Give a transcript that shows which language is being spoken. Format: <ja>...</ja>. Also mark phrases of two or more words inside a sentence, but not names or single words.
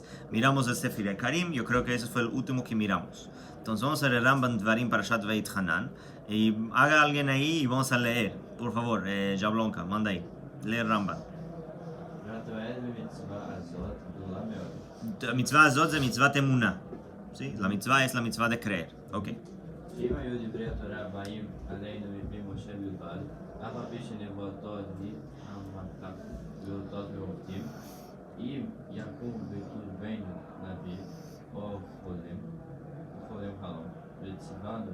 <es>Miramos el Sefer Karim, yo creo que ese fue el último que miramos. Entonces vamos a ver el Ramban Dvarim Parashat Veit Hanan. Y haga alguien ahí y vamos a leer. Por favor, Jablonka, manda ahí. Lee el Ramban. La</es> <he>מצווה הזאת</he> <es>es</es> <he>מצוות אמונה.</he> <es>¿Sí? La mitzvah es la mitzvah de creer. Ok.</es> <he>אם יקום בקרבנו נביא או חולם חלום, וציוונו</he>